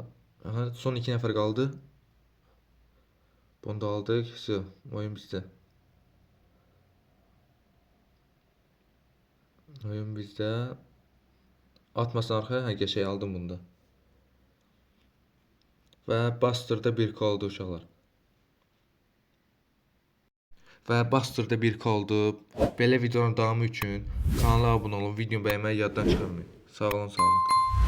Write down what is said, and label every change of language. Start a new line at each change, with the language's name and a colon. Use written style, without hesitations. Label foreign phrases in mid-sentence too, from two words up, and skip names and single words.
Turkish: Aha, son 2 nəfər kaldı. Bunu da aldık. Oyun bizde. Oyun bizde. Atmasın arkaya. Ha, geçey aldım bunda. Ve Buster'da 1K oldu uşaqlar.
Azerbaijani: Və Buster'da 1K oldu. Belə videonun davamı üçün kanala abunə olun, videonu bəyənməyi yaddan çıxarmayın. Sağ olun, sağ olun.